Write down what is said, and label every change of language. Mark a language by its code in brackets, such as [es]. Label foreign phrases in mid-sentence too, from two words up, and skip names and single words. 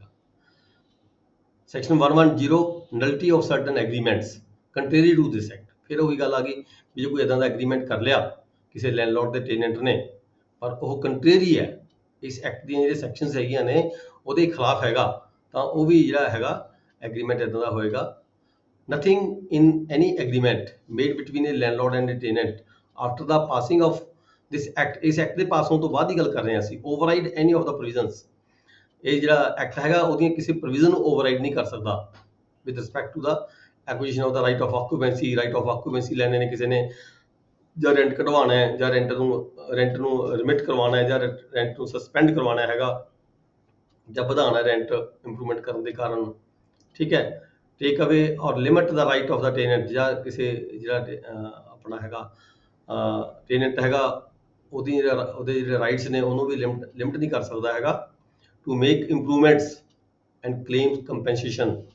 [en] Section 110 nullity of certain agreements contrary to this act. [pa] ਫਿਰ ਉਹੀ ਗੱਲ ਆ ਗਈ ਵੀ ਜੇ ਕੋਈ ਇੱਦਾਂ ਦਾ ਐਗਰੀਮੈਂਟ ਕਰ ਲਿਆ ਕਿਸੇ ਲੈਂਡਲੋਰਡ ਦੇ ਟੇਨੈਂਟ ਨੇ, ਪਰ ਉਹ ਕੰਟਰੇਰੀ ਹੈ ਇਸ ਐਕਟ ਦੀਆਂ ਜਿਹੜੇ ਸੈਕਸ਼ਨਸ ਹੈਗੀਆਂ ਨੇ ਉਹਦੇ ਖਿਲਾਫ ਹੈਗਾ, ਤਾਂ ਉਹ ਵੀ ਜਿਹੜਾ ਹੈਗਾ ਐਗਰੀਮੈਂਟ ਇੱਦਾਂ ਦਾ ਹੋਏਗਾ [en] nothing in any agreement made between a landlord and a tenant after the passing of this act, [pa] ਇਸ ਐਕਟ ਦੇ ਪਾਸ ਹੋਣ ਤੋਂ ਬਾਅਦ ਦੀ ਗੱਲ ਕਰ ਰਹੇ ਹਾਂ ਅਸੀਂ, [en] override any of the provisions, [pa] ਇਹ ਜਿਹੜਾ ਐਕਟ ਹੈਗਾ ਉਹਦੀਆਂ ਕਿਸੇ ਪ੍ਰੋਵੀਜ਼ਨ ਨੂੰ ਓਵਰਰਾਈਡ ਨਹੀਂ ਕਰ ਸਕਦਾ [en] with respect to the acquisition of the right of [pa] ਆਕੂਪੈਂਸੀ ਲੈਣੇ ਨੇ ਕਿਸੇ ਨੇ, ਜਾਂ ਰੈਂਟ ਕਢਵਾਉਣਾ ਹੈ, ਜਾਂ ਰੈਂਟ ਨੂੰ ਰਿਮਿਟ ਕਰਵਾਉਣਾ ਹੈ, ਜਾਂ ਰੈਂਟ ਨੂੰ ਸਸਪੈਂਡ ਕਰਵਾਉਣਾ ਹੈਗਾ, ਜਾਂ ਵਧਾਉਣਾ ਰੈਂਟ ਇੰਪਰੂਵਮੈਂਟ ਕਰਨ ਦੇ ਕਾਰਨ, ਠੀਕ ਹੈ, [en] take away or limit the right of the tenant, [pa] ਜਾਂ ਕਿਸੇ ਜਿਹੜਾ ਆਪਣਾ ਹੈਗਾ ਟੇਨੈਂਟ ਹੈਗਾ ਉਹਦੇ ਜਿਹੜੇ ਰਾਈਟਸ ਨੇ ਉਹਨੂੰ ਵੀ ਲਿਮਿਟ ਨਹੀਂ ਕਰ ਸਕਦਾ ਹੈਗਾ, [en] to make improvements and claim compensation,